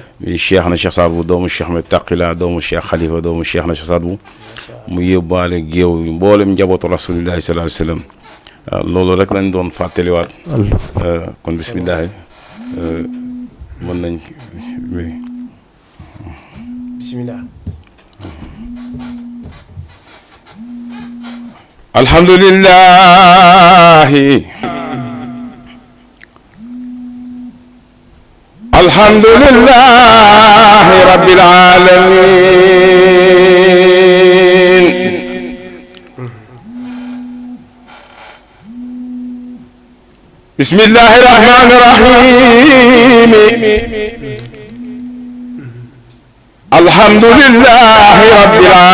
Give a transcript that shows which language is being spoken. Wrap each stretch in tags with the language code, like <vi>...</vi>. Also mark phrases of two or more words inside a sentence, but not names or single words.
<wo>mi Cheikh na Cheikh Saad Bou doomu Cheikh Ahmed Taqila doomu Cheikh Khalifa doomu Cheikh na Cheikh Saad Bou mu yóbbaale géew mboolem njabootu</wo> <ar>رسول الله صلى الله عليه وسلم</ar> <wo>waaw loolu rek lañ doon fàttaliwaat kon bisimilah mën nañ</wo> <ar>bisimilah الحمد لله الحمد لله رب العالمين بسم الله الرحمن الرحيم الحمد لله رب</ar>